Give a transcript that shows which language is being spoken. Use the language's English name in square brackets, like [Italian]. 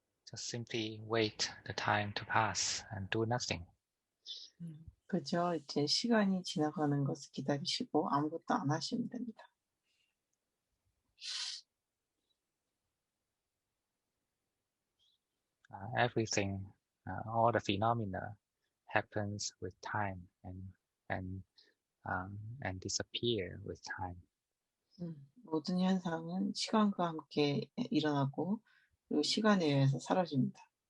[English] Just simply wait the time to pass and do nothing. [Korean] 그저 이제 시간이 지나가는 것을 기다리시고 아무것도 안 하시면 됩니다. [English] Everything, all the phenomena happens with time and and disappear with time. [Korean] 모든 현상은 시간과 함께 일어나고 그리고 시간에 의해서 사라집니다.